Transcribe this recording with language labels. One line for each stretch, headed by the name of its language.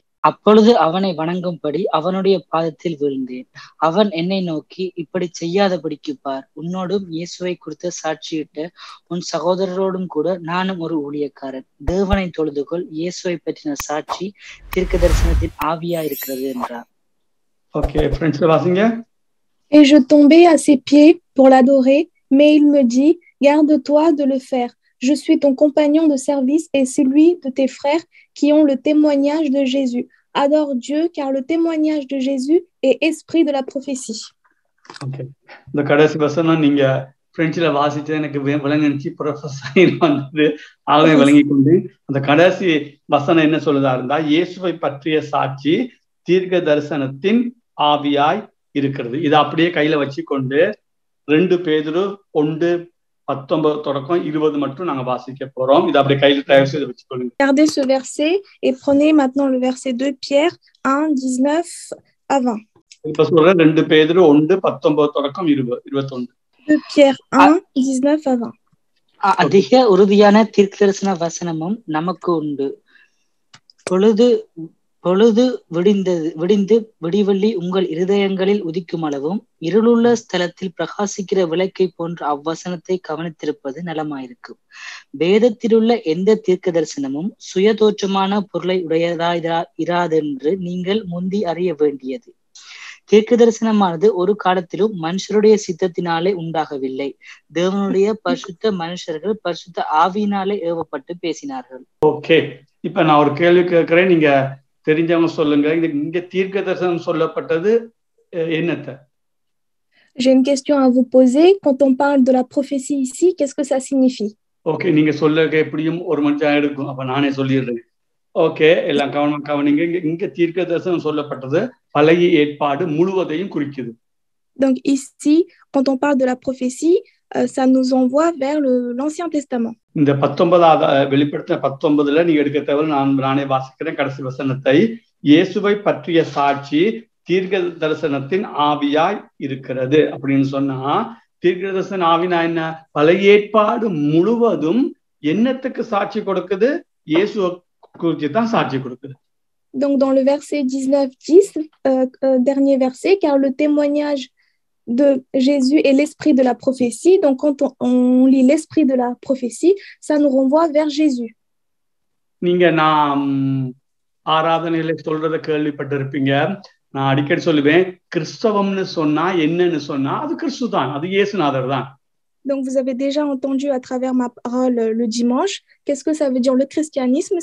Tamil: அப்பொழுது அவனை வணங்கும்படி அவனுடைய பாதத்தில் விழுந்தேன். அவன் என்னை நோக்கி, இப்படி செய்யாதபடிக்கு பார், உன்னோடும் இயேசுவை குறித்து சாட்சியிட்ட உன் சகோதரரோடும் கூட நானும் ஒரு ஊழியக்காரன். தேவனை தொழுதுகொள், இயேசுவை பற்றின சாட்சி தீர்க்க தரிசனத்தின் ஆவியா இருக்கிறது என்றார். ஓகே, ஃப்ரெண்ட்ஸ் வாசிங்க.
French: Et je tombais à ses pieds pour l'adorer, mais il me dit, garde-toi de le faire. Je suis ton compagnon de service et celui de tes frères qui ont le témoignage de Jésus. Adore Dieu, car le témoignage de Jésus est esprit de la prophétie.
English: Okay.
Tamil: இந்த கடைசி வசனம் நீங்க பிரெஞ்சில் வாசிச்சு எனக்கு விளங்கிச்சு professor வந்து ஆகவே விளங்கி கொண்டு அந்த கடைசி வசனம் என்ன சொல்லுதா இருந்தா, இயேசுவை பற்றிய சாட்சி தீர்க்க தரிசனத்தின் ஆவியாய் இருக்கிறது. இதை அப்படியே கையில வச்சு கொண்டு 2 பேதுரு 1:19 தொடக்கம் 20 மட்டும் நாங்க வாசிக்க போறோம். இது அப்படியே கையில தயவு செய்து வச்சுக்கொள்ளுங்க.
French: Regardez ce verset et prenez maintenant le verset 2 Pierre 1:19 à 20.
Tamil: இப்ப சொல்றேன் 2 பேதுரு 1:19 தொடக்கம் 21.
French: 2 Pierre 1:19 à 20.
Tamil: அதிக உறுதியான தீர்க்க தரிசன வசனமும் நமக்கு உண்டு. பொழுது விடிந்து விடிவெள்ளி உங்கள் இருதயங்களில் உதிக்கும் அளவும் இருளுள்ள ஸ்தலத்தில் பிரகாசிக்கிற விளக்கை போன்ற அவ்வசனத்தை கவனித்திருப்பது நலமாயிருக்கும். வேதத்திலுள்ள எந்த தீர்க்க தரிசனமும் சுயதோற்றமான பொருளை உடையதாயிராதென்று நீங்கள் முந்தி அறிய வேண்டியது. தீர்க்க தரிசனமானது ஒரு காலத்திலும் மனுஷருடைய சித்தத்தினாலே உண்டாகவில்லை. தேவனுடைய பரிசுத்த மனுஷர்கள் பரிசுத்த ஆவியினாலே ஏவப்பட்டு பேசினார்கள். ஓகே, இப்ப நான் ஒரு கேள்வி கேட்கிறேன், நீங்க தெரிஞ்சவங்க சொல்லுங்க. இங்க தீர்க்க தரிசனம் சொல்லப்பட்டது என்னத்த?
French: J'ai une question à vous poser. Quand on parle de la prophétie ici, qu'est-ce que ça signifie?
Tamil: Okay, நீங்க சொல்ல எப்படியும் 1 மணி நேரம் எடுக்கும். அப்ப நானே சொல்லிடுறேன். ஓகே, எல்லாம் கவனிங்க. இங்க தீர்க்க தரிசனம் சொல்லப்பட்டது பழைய ஏற்பாடு முழுவதையும் குறிக்குது.
French: Donc ici, quand on parle de la prophétie, ça nous envoie vers l'Ancien Testament.
Tamil: இந்த 19வது வெளிப்படுத்தின 19ல நீங்க எடுக்க தேவை. நானே வாசிக்கிறேன் கடைசி வசனத்தை. இயேசுவை பற்றிய சாட்சி தீர்க்க தரிசனத்தின் ஆவியாய் இருக்கிறது அப்படின்னு சொன்னா, தீர்க்க தரிசன ஆவினா என்ன? பழைய ஏற்பாடு முழுவதும் என்னத்துக்கு சாட்சி கொடுக்குது? இயேசுவை குறித்து தான் சாட்சி கொடுக்குது.
French: Donc dans le verset 19:10, dernier verset, car le témoignage de Jésus est l'esprit de la prophétie. Donc quand on lit l'esprit de la prophétie, ça nous renvoie vers Jésus.
Tamil: நீங்க நான் ஆராதனையில சொல்றத கேள்விப்பட்டிருப்பீங்க. நான் அடிக்கடி சொல்லுவேன், கிறிஸ்தவம்னு சொன்னா என்னன்னு சொன்னா அது கிறிஸ்து தான், அது இயேசுநாதர் தான்.
French: Donc vous avez déjà entendu à travers ma parole le dimanche, qu'est-ce que ça veut dire le christianisme?